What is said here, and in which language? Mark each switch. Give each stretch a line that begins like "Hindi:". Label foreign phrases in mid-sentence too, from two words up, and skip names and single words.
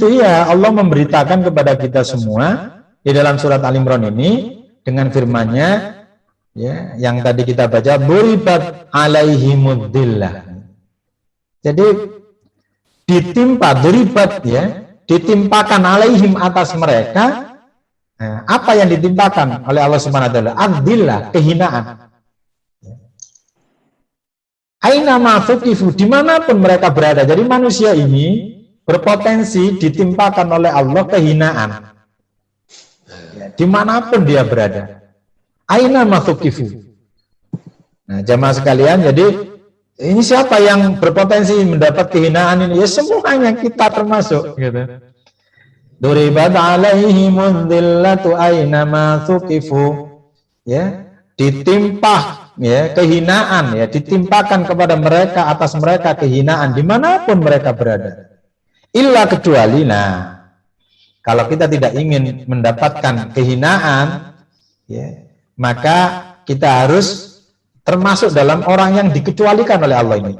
Indonesian: Ya, Allah memberitakan kepada kita semua di dalam surat Al-Imran ini dengan firman-Nya ya, yang tadi kita baca,
Arabic: ضربت عليهم الذلة.
Indonesian: Jadi ditimpa, duribat ya, ditimpakan alaihim atas mereka. Nah, apa yang ditimpakan oleh Allah
Arabic: سبحانه وتعالى? Ad-dhillah, kehinaan. أينما ثقفوا,
Indonesian: dimanapun mereka berada. Jadi manusia ini berpotensi ditimpakan oleh Allah kehinaan. Ya, dimanapun dia berada.
Arabic: أينما ثقفوا.
Indonesian: Nah, jamaah sekalian, jadi ini siapa yang berpotensi mendapat kehinaan ini? Ya semuanya, kita termasuk gitu.
Arabic: ضربت عليهم الذلة أينما ثقفوا.
Indonesian: Ya, ditimpa ya kehinaan, ya ditimpakan kepada mereka, atas mereka kehinaan dimanapun mereka berada. Illa kecuali, nah kalau kita tidak ingin mendapatkan kehinaan, ya maka kita harus termasuk dalam orang yang dikecualikan oleh Allah ini.